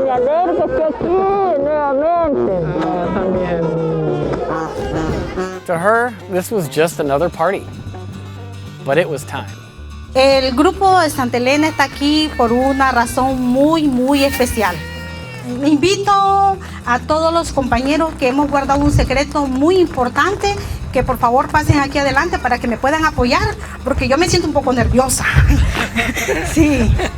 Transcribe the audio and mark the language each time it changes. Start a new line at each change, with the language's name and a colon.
Spanish: Me alegro que esté aquí nuevamente. También.
English: To her, this was just another party. But it was time.
Spanish: El grupo de Santa Elena está aquí por una razón muy especial. Invito a todos los compañeros que hemos guardado un secreto muy importante que por favor pasen aquí adelante para que me puedan apoyar, porque yo me siento un poco nerviosa. Sí.